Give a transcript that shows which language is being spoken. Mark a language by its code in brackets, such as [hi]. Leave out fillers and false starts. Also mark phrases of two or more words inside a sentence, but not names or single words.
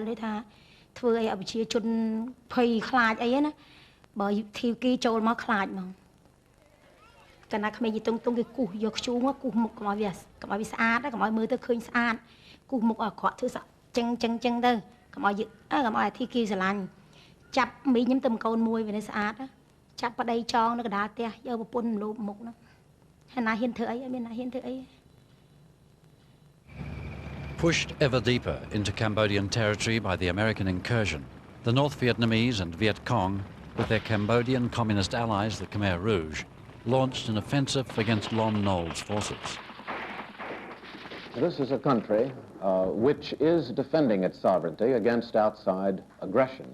[km] ដូចថាធ្វើឲ្យប្រជាជនភ័យខ្លាចអីណាបើធីគេចូលមកខ្លាចហ្មងកាលណាក្មេងយីតុងគេគូសយកខ្ជូងគូសមុខកុំឲ្យវាស្អាតកុំឲ្យមើលទៅឃើញស្អាតគូសមុខឲ្យអាក្រក់ធ្វើសក់ចឹងទៅកុំឲ្យធីគេស្រឡាញ់ចាប់មីខ្ញុំទៅកូនមួយវានៅស្អាតចាប់ប្តីចងនៅកណ្ដាលផ្ទះយកប្រពន្ធលូបមុខហ្នឹងហើយណាហ៊ានធ្វើអីអត់មានណាហ៊ានធ្វើអី [en] Pushed ever deeper into Cambodian territory by the American incursion, the North Vietnamese and Viet Cong, with their Cambodian communist allies, the Khmer Rouge, launched an offensive against Lon Nol's forces. This is a country which is defending its sovereignty against outside aggression.